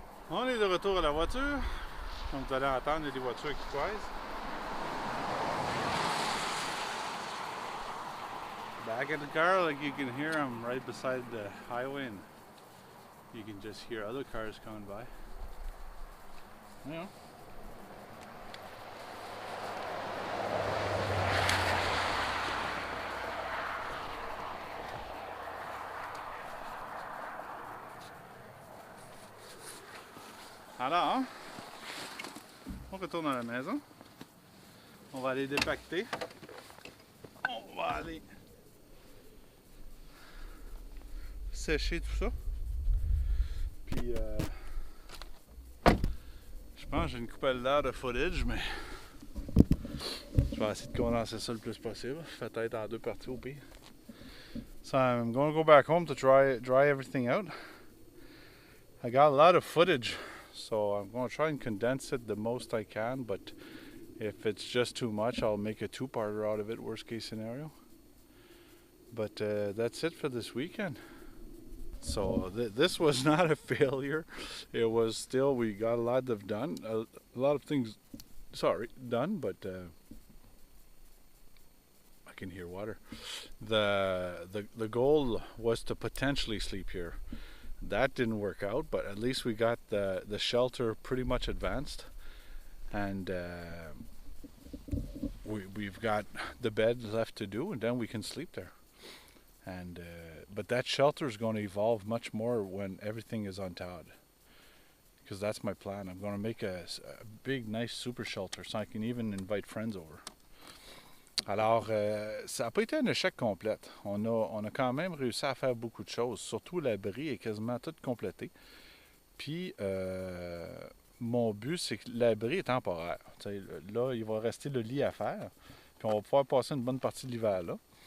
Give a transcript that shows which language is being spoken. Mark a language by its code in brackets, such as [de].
[fr] On est de retour à la voiture, comme vous allez entendre, il y a des voitures qui croisent. [en] Back in the car, like you can hear them right beside the highway, and you can just hear other cars coming by. Yeah. [fr] Alors, on retourne à la maison. On va aller dépacter. On va aller sécher tout ça. Puis je pense que j'ai une coupelle d'air de footage, mais je vais essayer de condenser ça le plus possible. Peut-être en 2 parties au pire. [en] So I'm going to go back home to dry everything out. I got a lot of footage, so I'm going to try and condense it the most I can, but if it's just too much, I'll make a 2-parter out of it, worst case scenario. But that's it for this weekend. So this was not a failure. It was still, we got a lot of done, a lot of things, done, but I can hear water. The goal was to potentially sleep here. That didn't work out, but at least we got the shelter pretty much advanced, and we've got the bed left to do, and then we can sleep there. And but that shelter is going to evolve much more when everything is untowed, because that's my plan. I'm going to make a big, nice super shelter, so I can even invite friends over. [fr] Alors, ça n'a pas été un échec complet. On a quand même réussi à faire beaucoup de choses. Surtout l'abri est quasiment tout complété. Puis, mon but, c'est que l'abri est temporaire. T'sais, là, il va rester le lit à faire. Puis, on va pouvoir passer une bonne partie de l'hiver là.